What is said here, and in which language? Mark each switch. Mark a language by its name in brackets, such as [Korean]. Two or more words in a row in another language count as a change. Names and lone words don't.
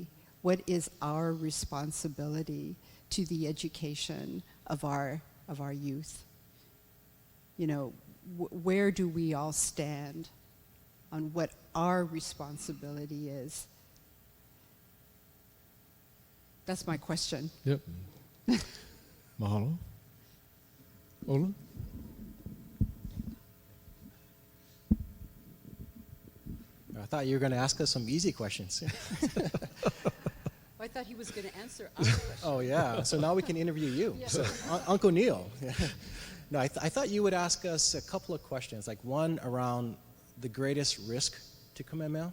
[English] What is our responsibility to the education of our youth? You know, where do we all stand on what our responsibility is? That's my question. Yep. Mahalo. Ola? I thought you were going to ask us some easy questions. I thought he was going to answer our question. Oh, yeah. So now we can interview you. Yeah. So, Uncle Neil. No, I thought you would ask us a couple of questions, like one around the greatest risk to Kamehameha.